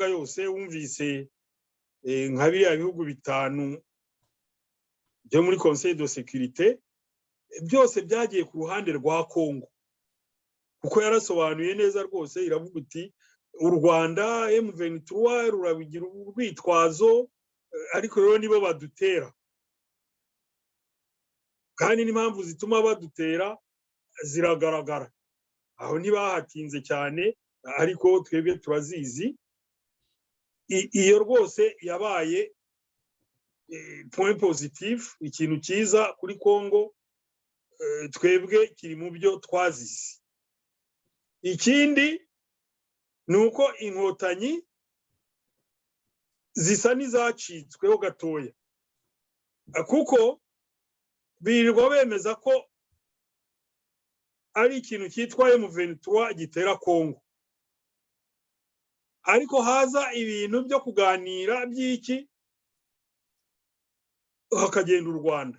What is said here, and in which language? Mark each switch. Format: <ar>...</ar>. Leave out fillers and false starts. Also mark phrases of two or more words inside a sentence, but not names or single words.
<rw>yose wumvise nka biriya bihugu bitanu byo muri Conseil de Sécurité byose byagiye ku ruhande rwa Kongo, kuko yarasobanuye neza rwose, iravuga uti u Rwanda M23 rurabigira urwitwazo, ariko rero nibo badutera, kandi n'impamvu zituma badutera ziragaragara. Aho ntibahatinze cyane, ariko twebwe turazizi. Iyo rwose yabaye</rw> <fr>point positif,</fr> <rw>ikintu cyiza kuri Kongo, twebwe kiri mu byo twazize. Ikindi ni uko inkotanyi zisa n'izacitsweho gatoya, kuko birirwa bemeza ko ari ikintu cyitwa M23 gitera Kongo, ariko haza ibintu byo kuganira by'iki hakagenda u Rwanda.</rw>